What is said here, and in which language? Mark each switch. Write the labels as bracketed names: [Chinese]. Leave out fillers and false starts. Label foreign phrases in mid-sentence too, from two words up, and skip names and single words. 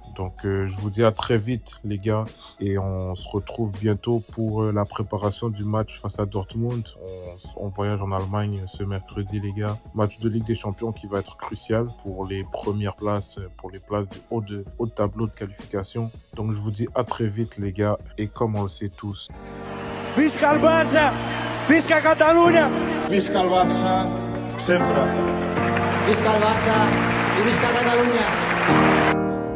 [French] Donc, je vous dis à très vite, les gars. Et on se retrouve bientôt pour la préparation du match face à Dortmund. On voyage en Allemagne ce mercredi, les gars. Match de Ligue des Champions qui va être crucial pour les premières places, pour les places du haut de tableau de qualification. Donc, je vous dis à très vite, les gars. Et comme on le sait tous... [Catalan] Visca el Barça! Visca Catalunya! Visca el Barça, sempre! Visca el Barça i visca Catalunya!